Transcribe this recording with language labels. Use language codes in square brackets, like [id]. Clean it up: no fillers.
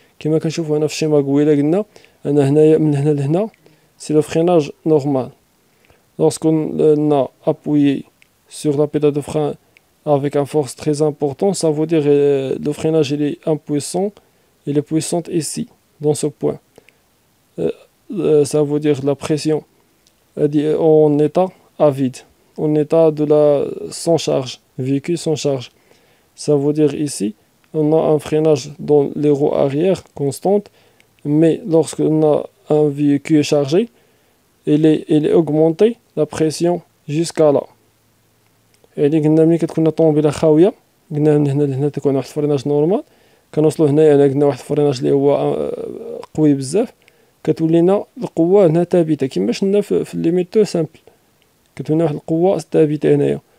[ar] كما كنشوفوا هنا في الشيما قويلة قلنا أنا هنايا من هنا لهنا سي لو فريناج نورمال. [fr] Lorsqu'on a appuyé sur la pédale de frein avec une force très importante, ça veut dire le freinage il est impuissant, il est puissant ici, dans ce point. Ça veut dire la pression en état à vide, en état de la sans charge, véhicule sans charge. Ça veut dire ici, on a un freinage dans les roues arrière constante, mais lorsqu'on a un véhicule chargé, il est augmenté la pression jusqu'à là. [ar] يعني قلنا ملي كتكون الطوموبيله خاويه قلنا من هنا لهنا تكون واحد الفريناج نورمال، كنوصلوا هنايا قلنا واحد الفريناج اللي هو قوي بزاف، كتولينا القوه هنا ثابته كما شفنا في الليميتور سامبل، كتولينا واحد القوه ثابته هنايا.